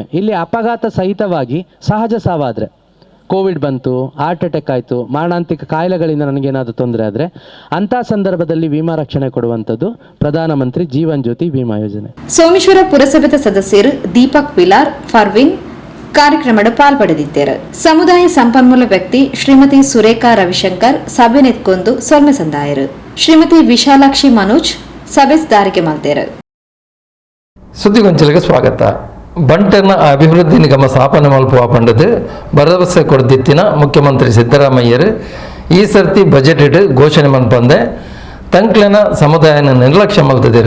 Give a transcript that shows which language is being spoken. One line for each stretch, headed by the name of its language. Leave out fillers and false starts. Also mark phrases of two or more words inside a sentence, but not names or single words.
Kannada: ಇಲ್ಲಿ ಅಪಘಾತ ಸಹಿತವಾಗಿ ಸಹಜ ಸಾವಾದರೆ, ಕೋವಿಡ್ ಬಂತು,
English: heart attack
Kannada: ಆಯಿತು, ಮಾರಣಾಂತಿಕ ಕಾಯಿಲೆಗಳಿಂದ ನನಗೇನಾದರೂ ತೊಂದರೆ ಆದರೆ ಅಂಥ ಸಂದರ್ಭದಲ್ಲಿ ವಿಮಾ ರಕ್ಷಣೆ ಕೊಡುವಂಥದ್ದು ಪ್ರಧಾನಮಂತ್ರಿ ಜೀವನ್ ಜ್ಯೋತಿ ವಿಮಾ ಯೋಜನೆ.
Tulu: ಸೋಮೇಶ್ವರ ಪುರಸಭೆದ ಸದಸ್ಯರು ದೀಪಕ್ ಪಿಲಾರ್, ಫರ್ವಿನ್ ಕಾರ್ಯಕ್ರಮದ ಪಾಲ್ಪಡೆದಿದ್ದಾರೆ. ಸಮುದಾಯ ಸಂಪನ್ಮೂಲ ವ್ಯಕ್ತಿ ಶ್ರೀಮತಿ ಸುರೇಖಾ ರವಿಶಂಕರ್ ಸಭೆ ನೆತ್ಕೊಂದು ಸೊಲ್ಮೆ ಸಂದಾಯರು. ಶ್ರೀಮತಿ ವಿಶಾಲಾಕ್ಷಿ ಮನೋಜ್ ಸಭೆ ದಾರಿಗೆ ಮಲ್ತೇರು.
Kannada: ಸುದ್ದಿಗೊಂಚಲಿಗೆ ಸ್ವಾಗತ.
Tulu: ಬಂಟರ್ನ ಅಭಿವೃದ್ಧಿ ನಿಗಮ ಸ್ಥಾಪನೆ ಮಲ್ಪುವ ಪಂಡದು ಭರವಸೆ ಕೊಡ್ದಿತ್ತಿನ ಮುಖ್ಯಮಂತ್ರಿ ಸಿದ್ದರಾಮಯ್ಯರು ಈ ಸರ್ತಿ ಬಜೆಟ್ ಇಟ್ಟು ಘೋಷಣೆ ಮಲ್ಪಂದೆ ತಂಕ್ಲೆನ ಸಮುದಾಯನ ನಿರ್ಲಕ್ಷ್ಯ ಮಲ್ತದಿರು.